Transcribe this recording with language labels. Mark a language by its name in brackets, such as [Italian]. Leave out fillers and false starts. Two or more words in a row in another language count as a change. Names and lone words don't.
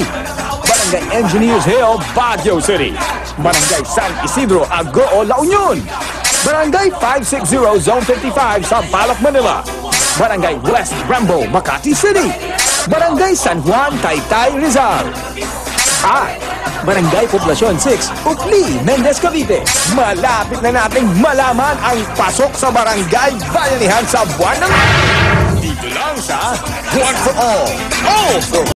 [Filipino] Barangay Engineers Hill, Baguio City. Barangay San Isidro, Agoo, La Union. Barangay 560, Zone 55, Sampaloc, Manila. Barangay West Rambo, Makati City. Barangay San Juan, Taytay, Rizal. At Barangay Poblacion 6, Ukli, Mendez, Cavite. Malapit na nating malaman ang pasok sa Barangay Bayanihan sa buwan ng... dito lang sa One for All. All for